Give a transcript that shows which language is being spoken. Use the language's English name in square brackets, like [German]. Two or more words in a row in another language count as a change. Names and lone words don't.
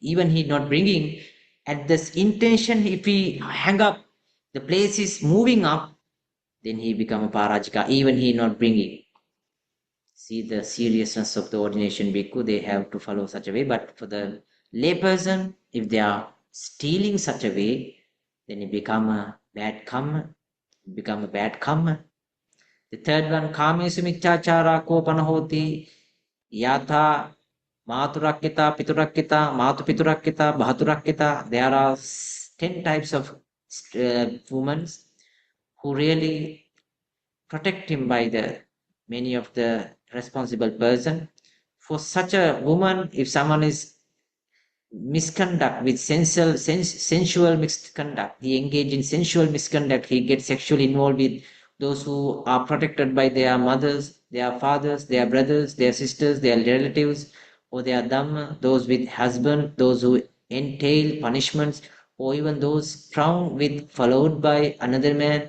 [English] even he not bringing, at this intention, if he hang up, the place is moving up, then he become a parajika, even he not bringing. See the seriousness of the ordination bhikkhu, they have to follow such a way. But for the layperson, if they are stealing such a way, then it become a bad karma, become a bad karma. The third one, [Pali] kamesu michachara kopana hoti, yatha maturakkita, piturakkita, matu piturakkita, bhaturakkita. [English] There are 10 types of women who really protect him by the many of the responsible person. For such a woman, if someone is misconduct with sensual misconduct, he engage in sensual misconduct, he gets sexually involved with those who are protected by their mothers, their fathers, their brothers, their sisters, their relatives, or their dhamma, those with husband, those who entail punishments, or even those crowned with followed by another man.